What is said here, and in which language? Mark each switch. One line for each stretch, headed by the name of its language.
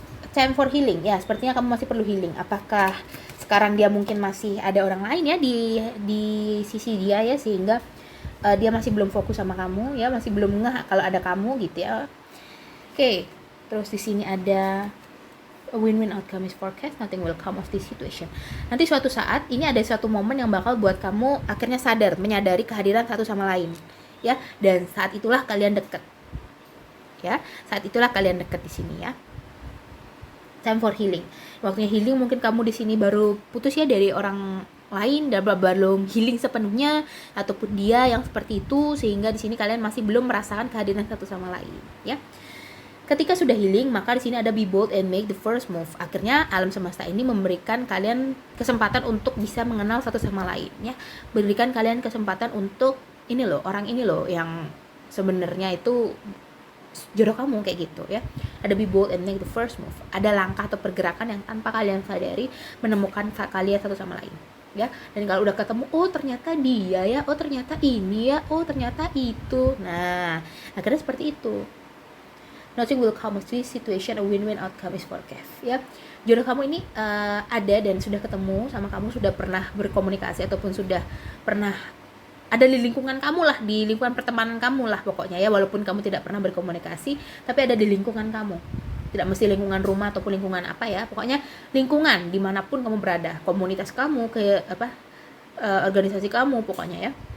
English: Time for healing
Indonesian: ya, sepertinya kamu masih perlu healing. Apakah sekarang dia mungkin masih ada orang lain ya di sisi dia ya, sehingga dia masih belum fokus sama kamu ya, masih belum ngeh kalau ada kamu gitu ya. Oke, terus di sini ada
English: a win-win outcome is forecast, nothing will come of this situation.
Indonesian: Nanti suatu saat ini ada suatu momen yang bakal buat kamu akhirnya sadar, menyadari kehadiran satu sama lain ya, dan saat itulah kalian deket ya, saat itulah kalian deket di sini ya.
English: Time for healing,
Indonesian: waktunya healing. Mungkin kamu di sini baru putus ya dari orang lain dan belum healing sepenuhnya, ataupun dia yang seperti itu, sehingga di sini kalian masih belum merasakan kehadiran satu sama lain ya. Ketika sudah healing, maka di sini ada
English: be bold and make the first move.
Indonesian: Akhirnya alam semesta ini memberikan kalian kesempatan untuk bisa mengenal satu sama lain ya, berikan kalian kesempatan untuk ini loh, orang ini loh yang sebenarnya itu jodoh kamu kayak gitu ya. Ada
English: be bold and make the first move,
Indonesian: ada langkah atau pergerakan yang tanpa kalian sadari menemukan kalian satu sama lain ya. Dan kalau udah ketemu, oh ternyata dia ya, oh ternyata ini ya, oh ternyata itu. Nah, akhirnya seperti itu.
English: Nothing will come of this situation, a win-win outcome is forecast ya.
Indonesian: Jodoh kamu ini ada dan sudah ketemu sama kamu, sudah pernah berkomunikasi ataupun sudah pernah ada di lingkungan kamu lah, di lingkungan pertemanan kamu lah pokoknya ya, walaupun kamu tidak pernah berkomunikasi, tapi ada di lingkungan kamu. Tidak mesti lingkungan rumah ataupun lingkungan apa ya, pokoknya lingkungan dimanapun kamu berada, komunitas kamu, ke organisasi kamu pokoknya ya.